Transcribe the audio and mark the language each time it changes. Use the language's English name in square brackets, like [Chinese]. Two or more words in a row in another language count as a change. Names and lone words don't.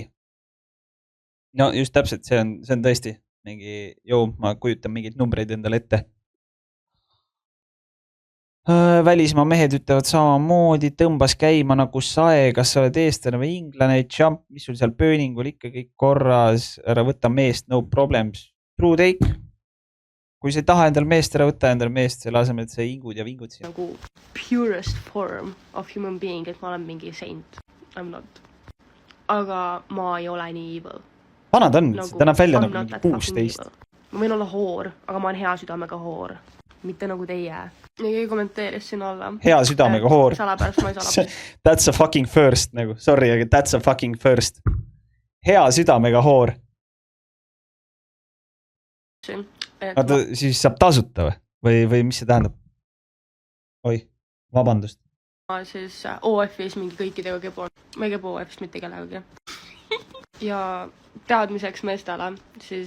[Estonian] No just täpselt, see on tõesti mingi, ma kujutan mingid numbreid endale ette. Välismaa mehed ütlevad samamoodi, tõmbas käima nagu sae, kas sa oled eestlane või inglane, jump, mis sul seal pööningul ikka kõik korras, ära võta meest, [English] no problems. True take. [Estonian] Kui sa ei taha endal meest, ära võtta endal meest, selle asemel, et sa ingud ja vingud siin. [English] Nagu purest form of human being, [Estonian] et ma olen mingi saint. [English] I'm not. [Estonian] Aga ma ei ole nii evil. Vanad on, nagu, ta näeb välja nagu mingi 16. Ma võin olla hoor, aga ma olen hea südamega hoor. Mitte nagu teie. Ja keegi kommenteeris siin alla. Hea südamega hoor. Salapärast ma ei salab. [English] That's a fucking first, [Estonian] nagu. [English] Sorry, aga that's a fucking first. [Estonian] Hea südamega hoor. Aga siis saab tasuta või mis see tähendab? Oi, vabandust. Ma siis OF-is mingi kõikidega kebon. Ma ei kebu OF-ist mitte kellegagi. Ja teadmiseks meestele siis...